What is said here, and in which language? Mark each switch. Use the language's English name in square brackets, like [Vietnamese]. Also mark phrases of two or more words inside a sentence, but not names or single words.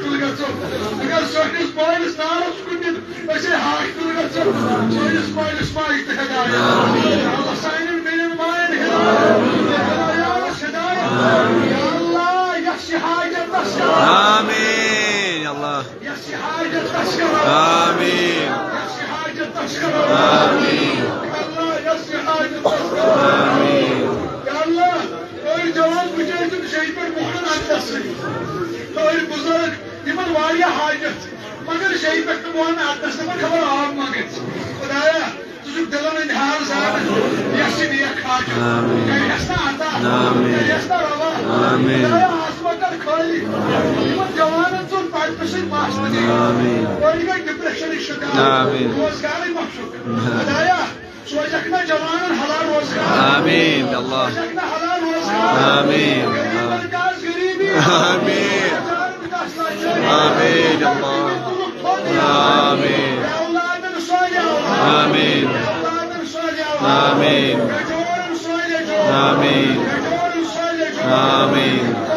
[Kashmiri] اگر سٲنِس مٲلِس نارس کُنہِ أسۍ ہاسپِٹل گژھو سٲنِس مٲلِس ماجہِ تہِ ہدایت اللہ سانٮ۪ن بیٚنٮ۪ن ماین ہدایت ہدایت [Arabic] یا اللہ [Kashmiri] یس یہِ حاجتس [Arabic] آمين يا الله [Kashmiri] یس یہِ حاجتس آمين یس یہِ حاجتس آمين اللہ یس یہِ حاجتس آمين [Arabic] یا اللہ [Kashmiri] أڑۍ جوان بِچٲرۍ تِم شیٚیہِ پٮ۪ٹھ موہرن اَندَس سۭتۍ أڑۍ بُزرگ یِمن واریاہ حاجت مگر شیٚیہِ پٮ۪ٹھ تہٕ موہرن اَندَس تِمن خبر آب ما گژھِ خدایا ژٕ چھُکھ دِلن ہٕنٛدۍ حال زانان یس یہِ نیک حاجت کَرٮ۪س نا عطا کَرٮ۪س نا روا خدایا آسمان کر خٲلی یِمن جوانن ژوٚل پرنہٕ سۭتۍ مس أڑۍ گٔے ڈِپریشنٕکۍ شِکار روزگارٕے مۄکھشُکھ خدایا سوزکھ نا جوانن حلال روزگار [Arabic] آمين يا الله [Kashmiri] سوزکھ نا حلال روزگار آمين غریبن کاس غریبی [Arabic] آمين آمين يا الله آمين [Kashmiri] اولادن صالح آمين اولادن صالح آمين جورن صالح آمين جورن صالح آمين